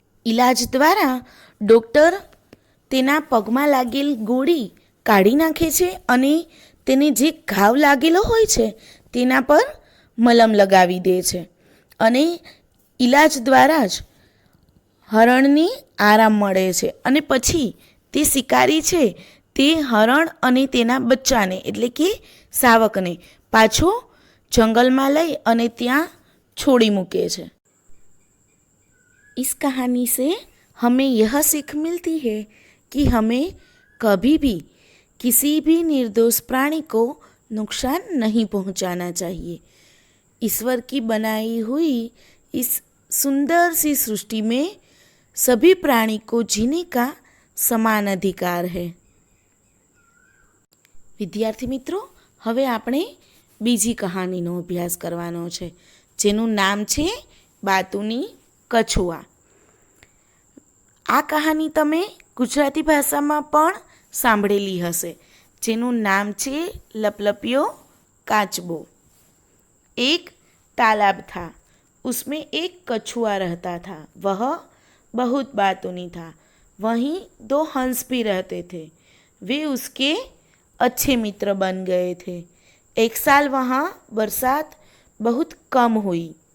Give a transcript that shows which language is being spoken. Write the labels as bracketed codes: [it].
[gu] ઈલાજ દ્વારા ડૉક્ટર તેના પગમાં લાગેલ ગોળી કાઢી નાખે છે અને તેને જે ઘાવ લાગેલો હોય છે તેના પર મલમ લગાવી દે છે અને ઈલાજ દ્વારા જ હરણને આરામ મળે છે અને પછી તે શિકારી છે તે હરણ અને તેના બચ્ચાને એટલે કે શાવકને પાછો જંગલમાં લઈ અને ત્યાં છોડી મૂકે છે. [hi] इस कहानी से हमें यह सीख मिलती है कि हमें कभी भी किसी भी निर्दोष प्राणी को नुकसान नहीं पहुंचाना चाहिए. ईश्वर की बनाई हुई इस सुंदर सी सृष्टि में सभी प्राणी को जीने का સમાન અધિકાર है. [gu] વિદ્યાર્થી મિત્રો, હવે આપણે બીજી કહાનીનો અભ્યાસ કરવાનો છે જેનું નામ છે બાતુની કછુઆ. આ કહાની તમે ગુજરાતી ભાષામાં પણ સાંભળેલી હશે, જેનું નામ છે લપલપિયો કાચબો. [hi] एक तालाब था, उसमें एक कछुआ रहता था. वह बहुत बातूनी था. वहीं 2 हंस भी रहते थे. वे उसके अच्छे मित्र बन गए थे. एक साल वहाँ बरसात बहुत कम हुई.